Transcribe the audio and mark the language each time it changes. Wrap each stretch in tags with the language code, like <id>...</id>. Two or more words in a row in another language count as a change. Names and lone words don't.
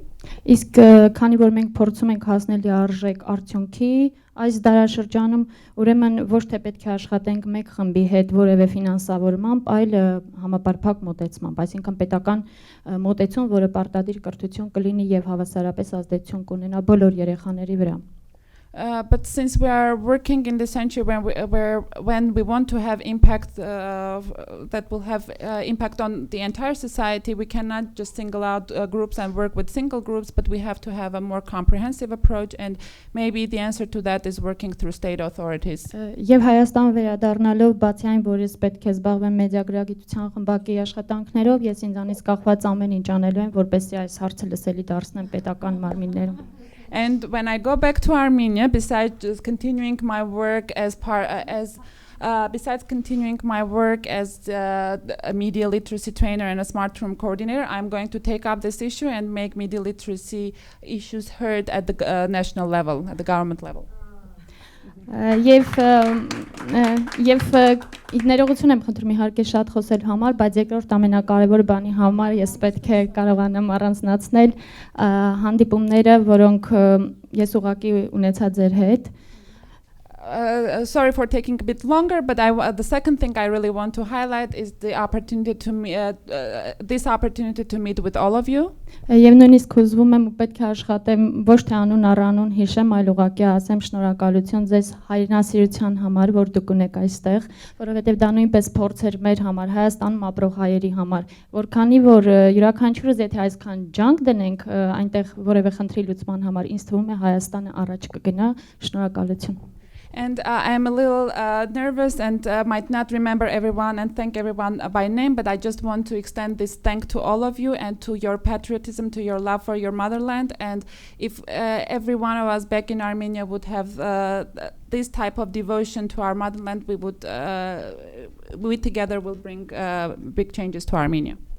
<hy>Իսկ քանի որ մենք փորձում ենք հասնել լիարժեք արդյունքի այս դարաշրջանում, ուրեմն ոչ թե պետք է աշխատենք մեկ խմբի հետ որևէ ֆինանսավորմամբ, այլ համապարփակ մոտեցմամբ, այսինքն պետական մոտեցում, որը պարտադիր կրթություն կլինի եւ հավասարապես ազդեցություն կունենա բոլոր երեխաների վրա։</hy> <en>But since we are working in the century when we want to have impact that will have impact on the entire society, we cannot just single out groups and work with single groups, but we have to have a more comprehensive approach, and maybe the answer to that is working through state authorities.</en> <hy>Եվ Հայաստան վերադառնալով բացի այն, որ ես պետք է զբաղվեմ մեդիագրագիտության խմբակի աշխատանքներով, ես ինձանից կախված ամեն ինչ anելու եմ, որպեսզի այս հարցը լսելի դարձնեմ պետական մարմիններում։</hy> <en>And when I go back to Armenia, besides just continuing my work as a media literacy trainer and a smart room coordinator, I'm going to take up this issue and make media literacy issues heard at the national level, at the government level.</en> <hy>Եվ ներողություն եմ խնդրում իհարկե շատ խոսել համար, բայց երկրորդ ամենակարևոր բանի համար ես պետք է կարողանամ առանձնացնել հանդիպումները, որոնք ես ուղղակի ունեցա ձեր հետ։</hy> <en>Sorry for taking a bit longer, but the second thing I really want to highlight is the opportunity to meet with all of you.</en> <hy>Եվ նույնիսկ հուզվում եմ ու պետք է աշխատեմ ոչ թե անուն առանուն հիշեմ, այլ ուղղակի ասեմ շնորհակալություն ձեզ հայրենասիրության համար, որ դուք ունեք այստեղ, որովհետև դա նույնպես փորձ էր մեր համար, Հայաստանում ապրող հայերի համար, որքանի որ յուրաքանչյուրս եթե այսքան ջանք դնենք այնտեղ որևէ խնդրի լուծման համար, ինձ թվում է Հայաստանը առաջ կգնա, շնորհակալություն։</hy> <en>And I am a little nervous and might not remember everyone and thank everyone by name, but I just want to extend this thank to all of you and to your patriotism, to your love for your motherland. And if every one of us back in Armenia would have this type of devotion to our motherland, we together will bring big changes to Armenia.</en>